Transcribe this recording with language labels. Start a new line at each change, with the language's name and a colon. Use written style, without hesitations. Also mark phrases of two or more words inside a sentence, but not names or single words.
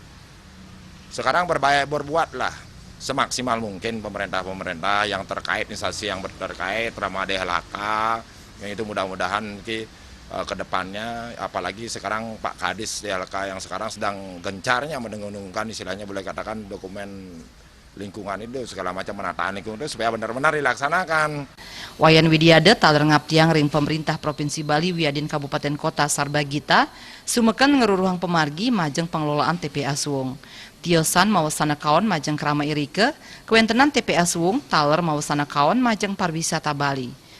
Indonesian: Sekarang berbuatlah semaksimal mungkin pemerintah-pemerintah yang terkait, instansi yang terkait, terutama DLHK, yang itu mudah-mudahan ke depannya, apalagi sekarang Pak Kadis DLHK yang sekarang sedang gencarnya mendengung-dengungkan istilahnya boleh katakan dokumen lingkungan itu segala macam penataan lingkungan itu supaya benar-benar dilaksanakan.
Balinese: Wayan Widiade taler ngaptiang ring pemerintah Provinsi Bali wiadin Kabupaten Kota Sarbagita sumekan ngeruruhang pemargi majeng pengelolaan TPA Suwung. Tiosan mawasana kawan majeng krama irike, kewentenan TPA Suwung taler mawasana kawan majeng pariwisata Bali.